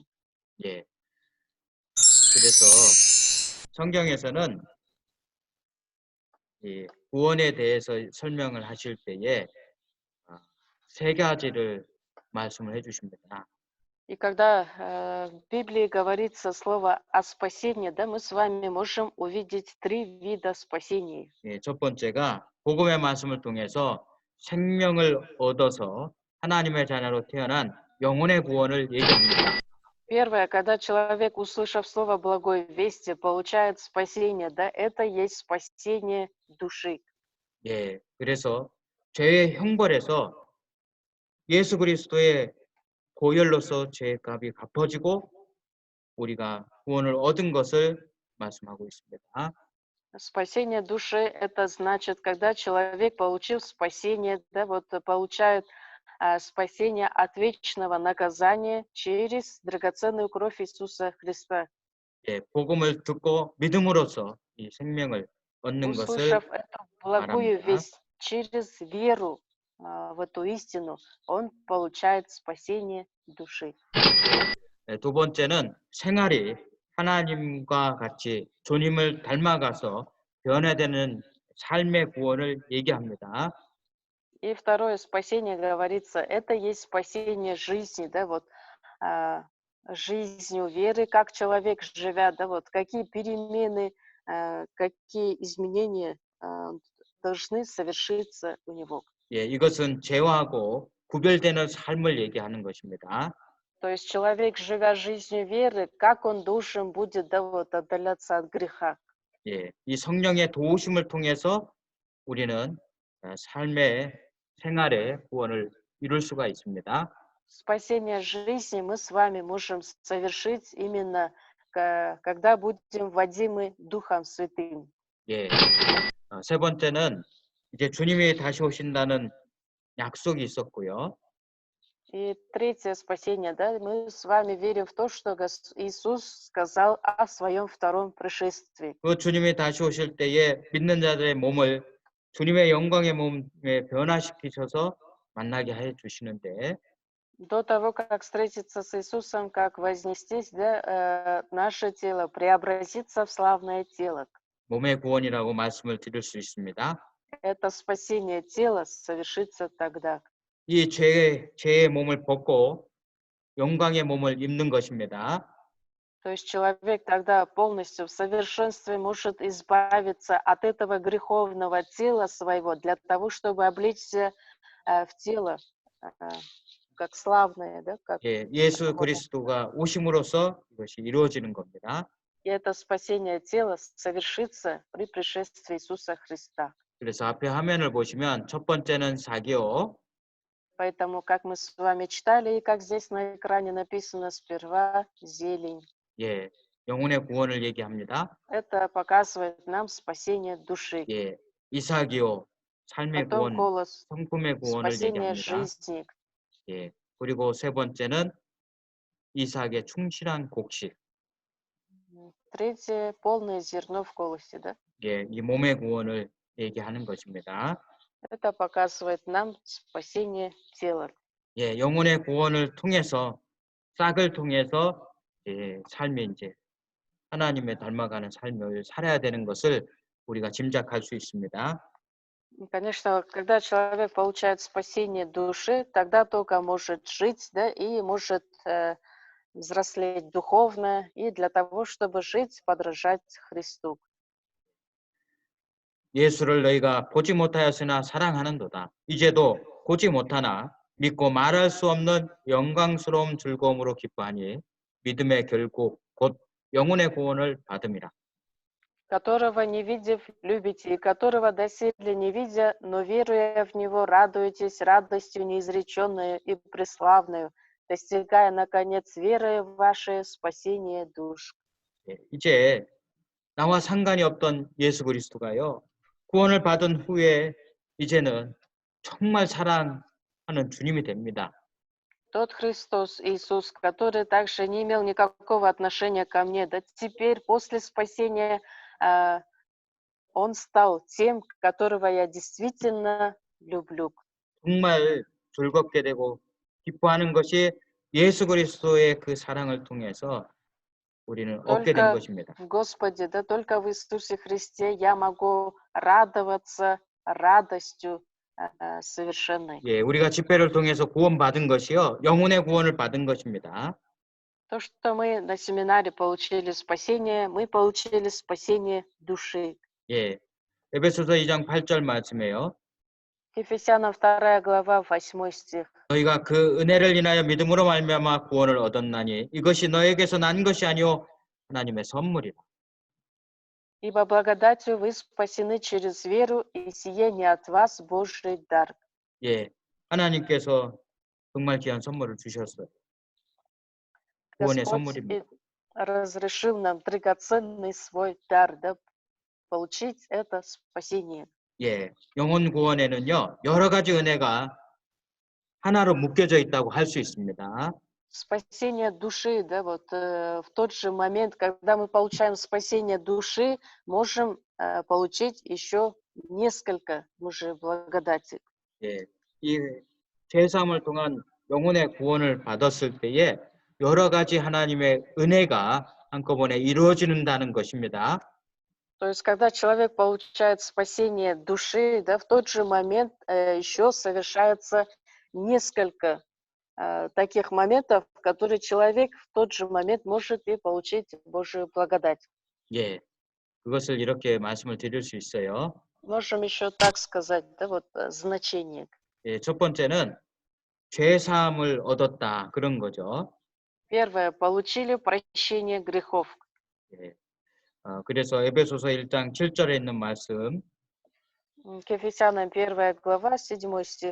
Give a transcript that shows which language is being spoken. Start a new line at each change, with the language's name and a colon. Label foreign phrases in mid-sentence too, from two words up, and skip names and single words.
Korean: 예. 그래서 성경에서는 이 구원에 대해서 설명을 하실 때에 세 가지를 말씀을 해주십니다.
Russian: И когда в Библии говорится слово о спасении, да, мы с вами можем увидеть 3 вида спасений.
Korean: 예, 첫 번째가 복음의 말씀을 통해서 생명을 얻어서 하나님의 자녀로 태어난 영혼의 구원을 얘기합니다.
Russian: Первое, когда человек, услышав слово благой вести, получает спасение, да, это есть спасение души.
Korean: 예, 그래서 죄의 형벌에서 예수 그리스도의 보혈로서 죄의 값이 갚아지고 우리가 구원을 얻은 것을 말씀하고 있습니다.
Russian: Спасение души — это значит, когда человек, получив спасение, да, вот получает спасение от вечного наказания через драгоценную кровь Иисуса Христа.
Korean: 예, 복음을 듣고 믿음으로써 이 생명을 얻는 것을
Russian: Услышав эту благую
Korean: 말합니다.
Russian: весть через веру в эту истину, он получает спасение души.
Korean: 예, 두 번째는 생활이 하나님과 같이 주님을 닮아가서 변화되는 삶의 구원을 얘기합니다.
Russian: И второе спасение, говорится, это есть спасение жизни, да, вот жизнью веры, как человек живя, да, вот какие перемены, какие изменения должны совершиться у него.
Korean: 예, 이것은 죄와하고 구별되는 삶을 얘기하는 것입니다.
Russian: То есть человек, живя жизнью веры, как он должен будет, да, вот, отдаляться от греха.
Korean: 예, 이 성령의 도우심을 통해서 우리는 삶의 생활의 구원을 이룰 수가 있습니다.
Russian: Спасение жизни мы с вами можем совершить именно, когда будем водимы Духом Святым.
Korean: 예, 세 번째는 이제 주님이 다시 오신다는 약속이 있었고요.
Russian: И третье спасение, да, мы с вами верим в то, что Иисус сказал о своем втором пришествии.
Korean: 그 주님이 다시 오실 때에 믿는 자들의 몸을 주님의 영광의 몸에 변화시키셔서 만나게 해 주시는데
Russian: До того, как встретиться с Иисусом, как вознестись, да, наше тело преобразится в славное тело.
Korean: 몸의 구원이라고 말씀을 드릴 수 있습니다.
Russian: Это спасение тела совершится тогда.
Korean: 이 죄의 몸을 벗고 영광의 몸을 입는 것입니다.
Russian: То есть человек тогда полностью в совершенстве может избавиться от этого греховного тела своего для того, чтобы облечься в тело, э, как славное, да, как
Korean: 예, 예수
Russian: Бога.
Korean: 그리스도가 오심으로써 이것이 이루어지는 겁니다.
Russian: И это спасение тела совершится при пришествии Иисуса Христа.
Korean: 그래서 앞에 화면을 보시면 첫 번째는 사기요.
Russian: Поэтому, как мы с вами читали, и как здесь на экране написано, сперва зелень.
Korean: 예, 영혼의 구원을 얘기합니다.
Russian: Это показывает нам спасение души.
Korean: 예, 이삭이요, 삶의
Russian: Потом
Korean: 구원,
Russian: колос,
Korean: 성품의 구원을
Russian: спасение
Korean: 얘기합니다.
Russian: жизни.
Korean: 예, 그리고 세 번째는 이삭의 충실한 곡식.
Russian: Третье, полное зерно в колосе, да?
Korean: 예, 이 몸의 구원을 얘기하는 것입니다.
Russian: Это показывает нам спасение тела.
Korean: 예, 영혼의 구원을 통해서 싹을 통해서 삶이 이제 하나님의 닮아가는 삶을 살아야 되는 것을 우리가 짐작할 수 있습니다.
Russian: И, конечно, когда человек получает спасение души, тогда только может жить, да, и может взрослеть духовно, и для того, чтобы жить, подражать Христу.
Korean: 예수를 너희가 보지 못하였으나 사랑하는도다. 이제도 보지 못하나 믿고 말할 수 없는 영광스러운 즐거움으로 기뻐하니 믿음의 결국 곧 영혼의 구원을 받음이라.
Russian: Которого не видев, любите, и которого доселе не видя, но веруя в Него, радуетесь радостью неизреченную и преславную, достигая, наконец, верой в ваше спасение душ.
Korean: 예, 이제 나와 상관이 없던 예수 그리스도가요. 구원을 받은 후에 이제는 정말 사랑하는 주님이 됩니다.
Russian: Тот Христос, Иисус, который также не имел никакого отношения ко мне, да теперь, после спасения, а, Он стал тем, которого я действительно люблю.
Korean: 정말 즐겁게 되고 기뻐하는 것이 예수 그리스도의 그 사랑을 통해서 우리는 얻게 된
Russian: Только
Korean: 것입니다.
Russian: в Господе, да только в Иисусе Христе я могу радоваться радостью совершенной.
Korean: 예, 우리가 집회를 통해서 구원받은 것이요. 영혼의 구원을 받은 것입니다.
Russian: То, что мы на семинаре получили спасение, мы получили спасение души.
Korean: 예. 에베소서 2장 8절 말씀에요.
Russian: Ефесянам 2 глава, 8 стих.
Korean: 너희가 그 은혜를 인하여 믿음으로 말미암아 구원을 얻었나니 이것이 너에게서 난 것이 아니요 하나님의 선물이라.
Russian: Ибо благодатью вы спасены через веру, и сие не от вас Божий дар.
Korean: 예. 하나님께서 정말 귀한 선물을 주셨어요. 구원의
Russian: Господь
Korean: 선물입니다.
Russian: разрешил нам драгоценный свой дар, да, получить это спасение.
Korean: 예. 영혼 구원에는요. 여러 가지 은혜가 하나로 묶여져 있다고 할 수 있습니다.
Russian: Спасение души, да, вот в тот же момент, когда мы получаем спасение души, можем получить еще несколько Божьей благодати.
Korean: 예. 이 죄사함을 통한 영혼의 구원을 받았을 때에 여러 가지 하나님의 은혜가 한꺼번에 이루어진다는 것입니다.
Russian: То есть, когда человек получает спасение души, да, в тот же момент еще совершается несколько таких моментов, в которые человек в тот же момент может и получить Божию благодать.
Korean: 예. 그것을 이렇게 말씀을 드릴 수 있어요.
Russian: Можем еще так сказать, да, вот значение.
Korean: 예, 첫 번째는 죄 사함을 얻었다 그런 거죠.
Russian: Первое, получили прощение грехов.
Korean: 예. 그래서 에베소서 1장 7절에 있는 말씀,
Russian: К Ефесянам 1 глава, 7 стих.